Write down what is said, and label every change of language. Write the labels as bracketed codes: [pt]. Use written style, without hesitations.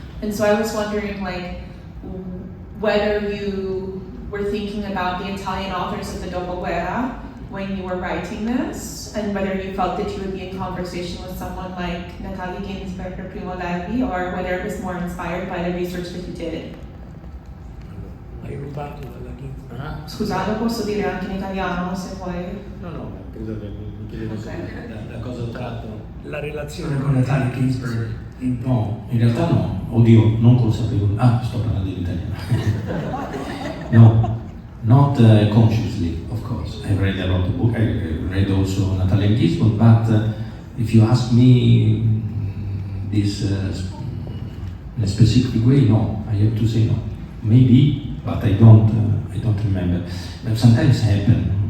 [en] And so I was wondering, like, whether you were thinking about the Italian authors of the Dopoguerra when you were writing this, and whether you felt that you would be in conversation with someone like Natalia Ginsburg or Primo Levi, or whether it was more inspired by the research that you did. [it] Hai rubato dalla Ginsburg? Scusate, posso dire anche in italiano se vuoi. No, credo che mi chiedevo da cosa ho tratto. La relazione con Natalia Ginsburg. No, in realtà no, oddio, non consapevole. Sto parlando in italiano. [en] No, not consciously, of course. I read a lot of books. I read also Natalia Ginsburg, but if you ask me this in a specific way, no, I have to say no. Maybe, but I don't remember. But sometimes happen.